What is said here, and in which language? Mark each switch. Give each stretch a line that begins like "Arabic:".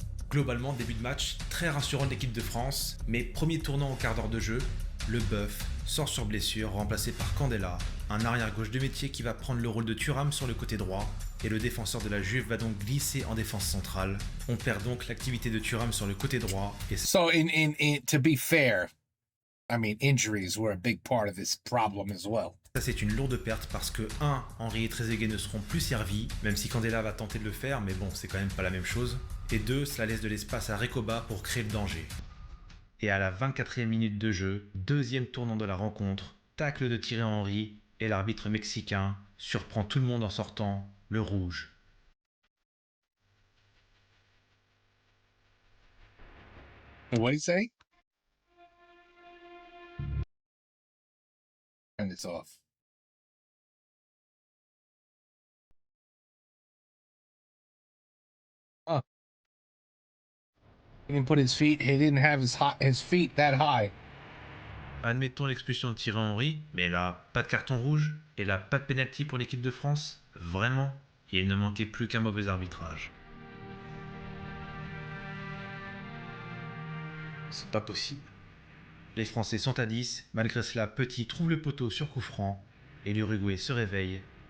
French: Globalement, début de match très rassurant de l'équipe de France, mais premier tournant au quart d'heure de jeu, le Bœuf sort sur blessure, remplacé par Candela, un arrière-gauche de métier qui va prendre le rôle de Thuram sur le côté droit, et le défenseur de la Juve va donc glisser en défense centrale. On perd donc l'activité de Thuram sur le côté droit. Et
English: So, to be fair, I mean, injuries were a big part of this problem as well.
French: Ça, c'est une lourde perte parce que 1. Henry et Trezeguet ne seront plus servis, même si Candela va tenter de le faire, mais bon, c'est quand même pas la même chose. Et 2. Cela laisse de l'espace à Recoba pour créer le danger. Et à la 24e minute de jeu, deuxième tournant de la rencontre, tacle de Thierry Henry, et l'arbitre mexicain surprend tout le monde en sortant le rouge.
English: What did he say? And it's off. Oh. He didn't put his feet, he didn't have his feet that high.
French: Admettons l'expulsion de Thierry Henry, mais là, pas de carton rouge, et là, pas de pénalty pour l'équipe de France. Vraiment, il ne manquait plus qu'un mauvais arbitrage. C'est pas possible. Les Français sont à 10, malgré cela, Petit trouve le poteau sur coup franc, et l'Uruguay se réveille.